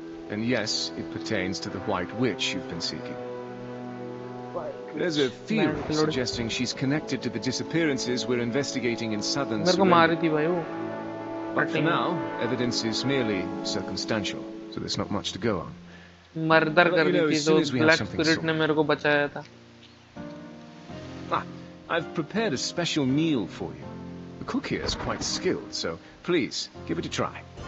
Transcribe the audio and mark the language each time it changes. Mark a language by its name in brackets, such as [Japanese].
[English] And yes, it pertains to the White Witch you've been seeking. There's a theory suggesting she's connected to the disappearances we're investigating in southern Serendia. But for now, evidence is merely circumstantial, so there's not much to go on. [Hindi] Murder कर दी थी तो black spirit ने मेरे को बचाया था. [English] I've prepared a special meal for you. The cook here is quite skilled, so please, give it a try.